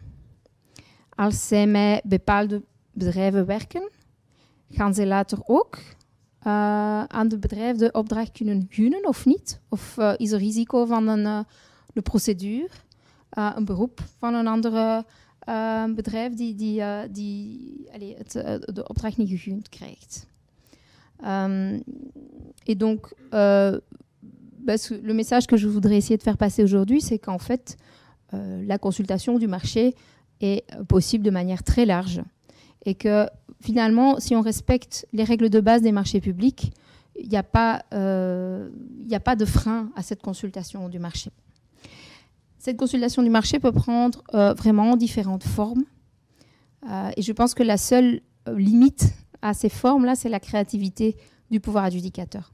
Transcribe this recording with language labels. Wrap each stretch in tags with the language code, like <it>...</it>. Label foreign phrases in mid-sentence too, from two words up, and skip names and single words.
<nl>Als zij met bepaalde bedrijven werken, gaan ze later ook aan de bedrijf de opdracht kunnen gunnen of niet? Of is er risico van een procedure, een beroep van een andere bedrijf die de opdracht niet gegund krijgt?</nl> <fr>Et donc, le message que je voudrais essayer de faire passer aujourd'hui, c'est qu'en fait, la consultation du marché est possible de manière très large. Et que finalement, si on respecte les règles de base des marchés publics, il n'y a pas de frein à cette consultation du marché. Cette consultation du marché peut prendre vraiment différentes formes. Et je pense que la seule limite à ces formes-là, c'est la créativité du pouvoir adjudicateur.</fr>